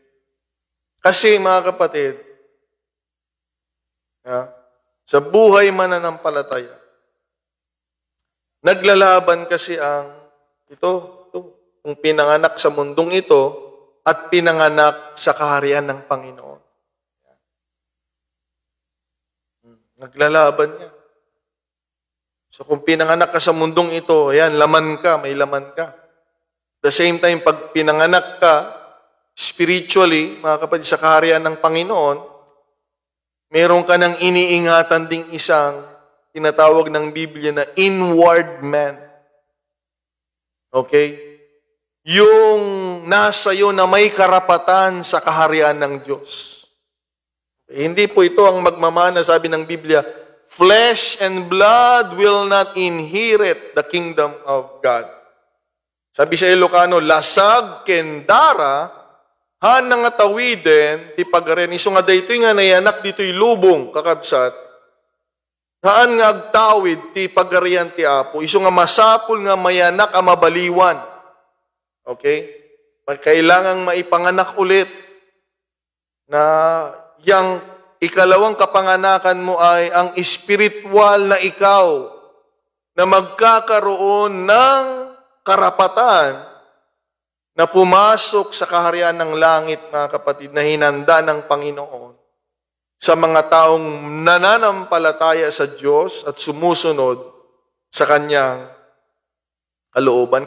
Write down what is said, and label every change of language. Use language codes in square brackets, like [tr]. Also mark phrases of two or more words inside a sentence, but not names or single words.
[tl] Kasi mga kapatid, sa buhay mananampalataya, naglalaban kasi ang kung pinanganak sa mundong ito at pinanganak sa kaharian ng Panginoon. Naglalaban niya. So kung pinanganak ka sa mundong ito, ayan, laman ka, may laman ka. [en] At the same time, [tl] pag pinanganak ka, spiritually, mga kapatid, sa kaharian ng Panginoon, meron ka ng iniingatan ding isang tinatawag ng Biblia na [en] inward man. [tl] Okay? Yung nasa iyo na may karapatan sa kaharian ng Diyos. Hindi po ito ang magmamana, sabi ng Biblia, [en] flesh and blood will not inherit the kingdom of God. [tl] Sabi sa Ilocano, [ilo] lasag kendara, han nga tawiden, ti pagaren, iso nga daytoy nga nayanak dito'y lubong, kakabsat, haan nga agtawid, ti pagarian ti Apo, iso nga masapul nga mayanak ang mabaliwan. [tl] Okay? Kailangang maipanganak ulit na yang ikalawang kapanganakan mo ay ang spiritual na ikaw na magkakaroon ng karapatan na pumasok sa kaharian ng langit, mga kapatid, na hinanda ng Panginoon sa mga taong nananampalataya sa Diyos at sumusunod sa Kanyang kalooban.